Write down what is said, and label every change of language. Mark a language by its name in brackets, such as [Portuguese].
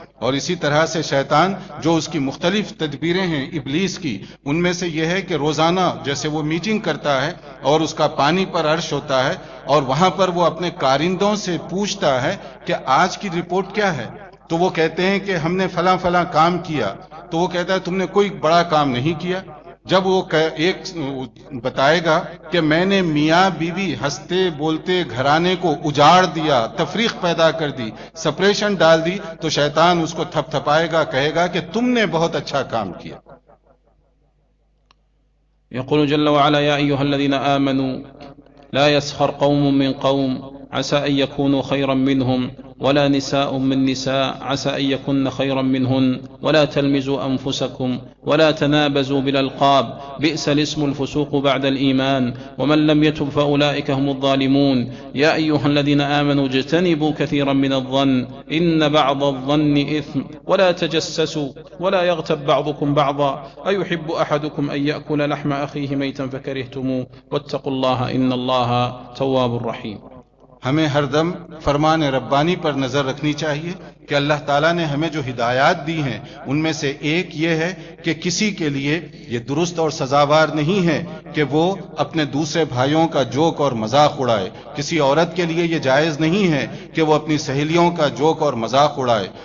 [Urdu] اور اسی طرح سے شیطان جو اس کی مختلف تدبیریں ہیں ابلیس کی, ان میں سے یہ ہے کہ روزانہ جیسے وہ میٹنگ کرتا ہے اور اس کا پانی پر عرش ہوتا ہے اور وہاں پر وہ اپنے کارندوں سے پوچھتا ہے کہ آج کی رپورٹ کیا ہے, تو وہ کہتے ہیں کہ ہم نے فلاں فلاں کام کیا, تو وہ کہتا ہے تم نے کوئی بڑا کام نہیں کیا. جب وہ ایک بتائے گا کہ میں نے میاں بیوی ہنستے بولتے گھرانے کو اجاڑ دیا, تفریق پیدا کر دی, سپریشن ڈال دی, تو شیطان اس کو تھپ تھپائے گا, کہے گا کہ تم نے بہت اچھا کام کیا. [Arabic] یقول جل وعلا یا ایہا الذین آمنوا لا يسخر قوم من قوم عسى ان يكونوا خيرا منهم ولا نساء من نساء عسى ان يكن خيرا منهن ولا تلمزوا انفسكم ولا تنابزوا بالالقاب بئس الاسم الفسوق بعد الايمان ومن لم يتب فاولئك هم الظالمون. يا ايها الذين امنوا اجتنبوا كثيرا من الظن ان بعض الظن اثم ولا تجسسوا ولا يغتب بعضكم بعضا ايحب احدكم ان ياكل لحم اخيه ميتا فكرهتموه واتقوا الله ان الله تواب رحيم. [Urdu] ہمیں ہر دم فرمان ربانی پر نظر رکھنی چاہیے کہ اللہ تعالیٰ نے ہمیں جو ہدایات دی ہیں ان میں سے ایک یہ ہے کہ کسی کے لیے یہ درست اور سزاوار نہیں ہے کہ وہ اپنے دوسرے بھائیوں کا جوک اور مذاق اڑائے. کسی عورت کے لیے یہ جائز نہیں ہے کہ وہ اپنی سہیلیوں کا جوک اور مذاق اڑائے.